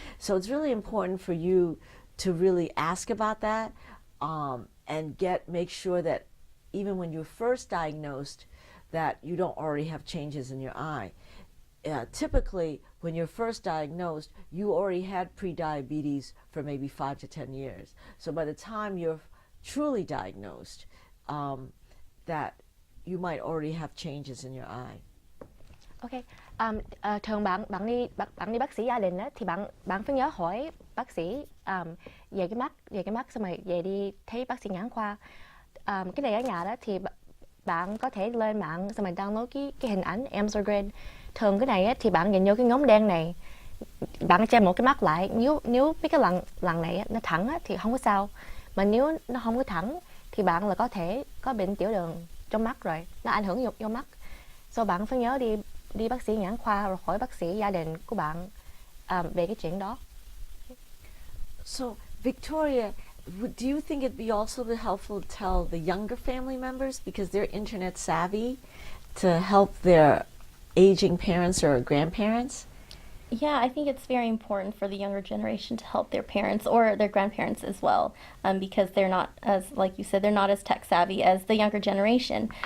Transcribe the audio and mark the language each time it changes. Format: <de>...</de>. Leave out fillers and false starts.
<en>So it's really important for you to really ask about that and make sure that even when you're first diagnosed that you don't already have changes in your eye. Typically, when you're first diagnosed, you already had pre-diabetes for maybe 5 to 10 years. So by the time you're truly diagnosed, that you might already have changes in your eye.</en> <vi>Ok, thường bạn đi bác sĩ gia đình á, thì bạn phải nhớ hỏi bác sĩ về cái mắt xong rồi về đi thấy bác sĩ nhãn khoa. Cái này ở nhà đó thì bạn có thể lên mạng xong rồi download cái hình ảnh Amsler grid. Thường cái này á, thì bạn nhìn vô cái ngón đen này, bạn che một cái mắt lại. Nếu cái lần này á, nó thẳng á, thì không có sao, mà nếu nó không có thẳng thì bạn là có thể có bệnh tiểu đường trong mắt rồi, nó ảnh hưởng vô mắt. So bạn phải nhớ đi bác sĩ nhãn khoa rồi hỏi bác sĩ gia đình của bạn về cái chuyện đó.</vi> <en>So Victoria, do you think it'd be also helpful to tell the younger family members because they're internet savvy to help their aging parents or grandparents? Yeah, I think it's very important for the younger generation to help their parents or their grandparents as well, because they're not as, like you said, they're not as tech savvy as the younger generation.</en>